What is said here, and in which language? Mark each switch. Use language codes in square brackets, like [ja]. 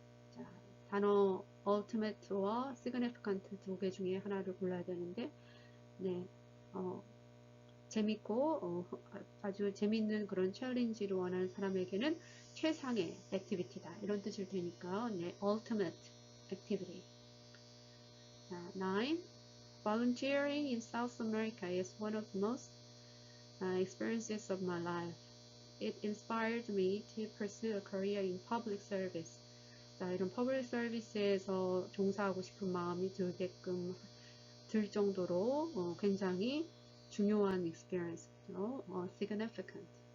[ko] 자, 단어 ultimate와 significant 두 개 중에 하나를 골라야 되는데, 네. 재밌고 아주 재밌는 그런 챌린지를 원하는 사람에게는 최상의 액티비티다 이런 뜻일 테니까 네, ultimate activity. 9. [en] Volunteering in South America is one of the most experiences of my life. It inspired me to pursue a career in public service. [ko] 자, 이런 public service에서 종사하고 싶은 마음이 들 정도로 굉장히 중요한 experience, significant.